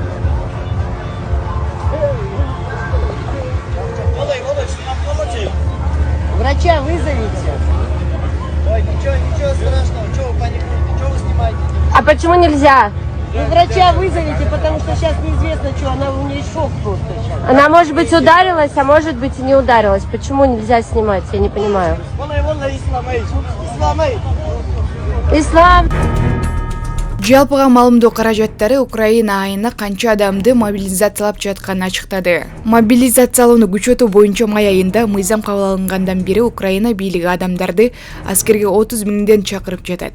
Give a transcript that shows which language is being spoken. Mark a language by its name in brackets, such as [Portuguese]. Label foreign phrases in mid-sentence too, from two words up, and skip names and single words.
[Russian] Врача вызовите. Ой, ничего страшного. Чего вы паникуете? Чего вы снимаете? А почему нельзя? Вы врача вызовите, потому что сейчас неизвестно, что. У нее шок просто сейчас. Она, может быть, ударилась, а может быть, и не ударилась. Почему нельзя снимать? Я не понимаю. Ислам. [Kyrgyz] Жалпыга маалымдоо каражаттары Украина айына канча адамды мобилизациялап жатканын ачыктады. Мобилизациялоону күчөтүү боюнча май айында мыйзам кабыл алынгандан бери Украина бийлиги адамдарды аскерге 30 миңден чакырып жатат.